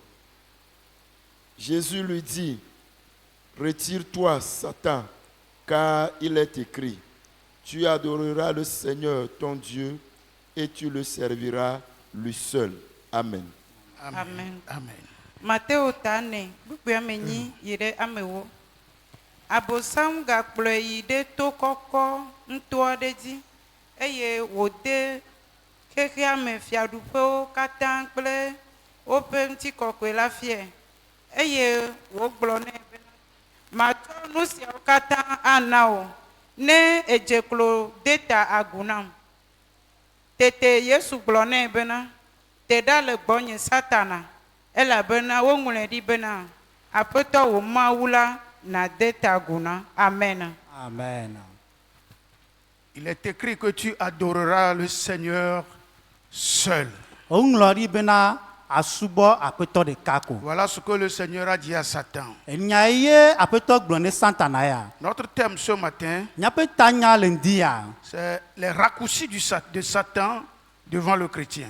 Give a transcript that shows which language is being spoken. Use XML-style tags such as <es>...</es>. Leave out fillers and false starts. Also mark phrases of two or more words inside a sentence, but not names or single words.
<fr>Jésus lui dit, retire-toi, Satan, car il est écrit, tu adoreras le Seigneur ton Dieu et tu le serviras lui seul. Amen. Amen. Amen.</fr> <ee>Matteo tane, bukwe amenyi yire amewo. Abosam gakple yi de to koko nto ade dzi eye wode xexea me fiaɖuƒewo katã kple woƒe ŋutikɔkɔe la fie eye wogblɔ nɛ be matsɔ nu siawo katã ana wo ne edze klo de ta agu nam. Tete Yesu gblɔ nɛ bena te ɖa le gbɔnye Satana elabena woŋlɔe ɖi bena Aƒetɔ wò Mawu la nade ta agu na. Amen. Amen.</ee> <fr>Il est écrit que tu adoreras le Seigneur seul. Voilà Voilà ce que le Seigneur a dit à Satan. Notre thème ce matin, c'est les raccourcis de Satan devant le chrétien.</fr>